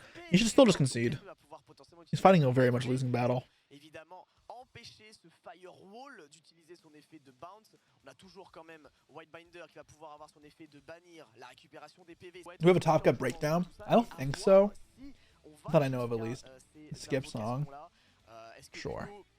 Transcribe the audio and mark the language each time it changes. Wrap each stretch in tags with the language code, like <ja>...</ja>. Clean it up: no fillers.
<en>You should still just concede. He's fighting a very much losing battle.</en> <fr>Empêcher ce firewall d'utiliser son effet de bounce. On a toujours quand même Whitebinder qui va pouvoir avoir son effet de bannir la récupération des PV.</fr> <en>Do we have a Top Cut breakdown? I don't think so. I thought I know of at least. Skip song. Sure.</en>